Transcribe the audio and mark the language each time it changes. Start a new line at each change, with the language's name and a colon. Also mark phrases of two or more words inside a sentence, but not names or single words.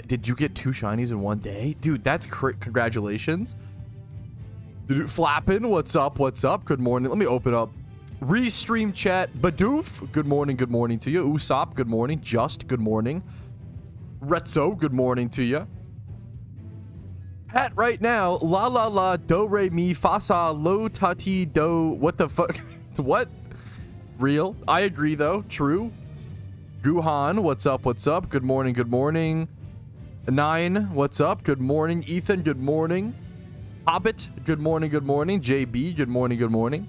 English: Did you get 2 shinies in 1 day? Dude, that's congratulations. Dude, Flappin', what's up? What's up? Good morning. Let me open up Restream chat. Badoof, good morning to you. Usopp, good morning. Just, good morning. Retzo, good morning to you. Pat right now, la la la, do re mi fa sa lo ta ti do. What the fuck? What? Real? I agree though. True. Guhan, what's up? What's up? Good morning. Good morning. 9, what's up? Good morning. Ethan, good morning. Hobbit, good morning. Good morning. JB, good morning. Good morning.